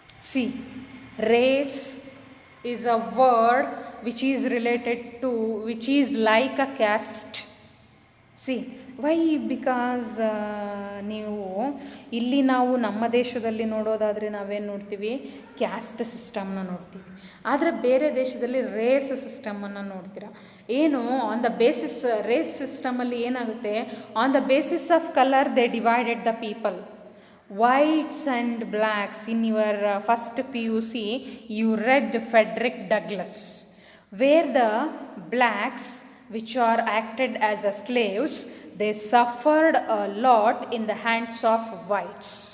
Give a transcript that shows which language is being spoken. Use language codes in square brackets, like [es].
[en] See, race is a word which is related to, which is like a caste. See why because [kn] ನೀವು ಇಲ್ಲಿ ನಾವು ನಮ್ಮ ದೇಶದಲ್ಲಿ ನೋಡೋದಾದರೆ ನಾವೇನು ನೋಡ್ತೀವಿ, ಕ್ಯಾಸ್ಟ್ ಸಿಸ್ಟಮ್ನ ನೋಡ್ತೀವಿ. ಆದರೆ ಬೇರೆ ದೇಶದಲ್ಲಿ ರೇಸ್ ಸಿಸ್ಟಮನ್ನು ನೋಡ್ತೀರ. ಏನು [en] On the basis, race ಸಿಸ್ಟಮಲ್ಲಿ ಏನಾಗುತ್ತೆ, on the basis of colour they divided the people. Whites and blacks. In your first PUC you read Frederick Douglass, where the blacks, which are acted as slaves, they suffered a lot in the hands of whites.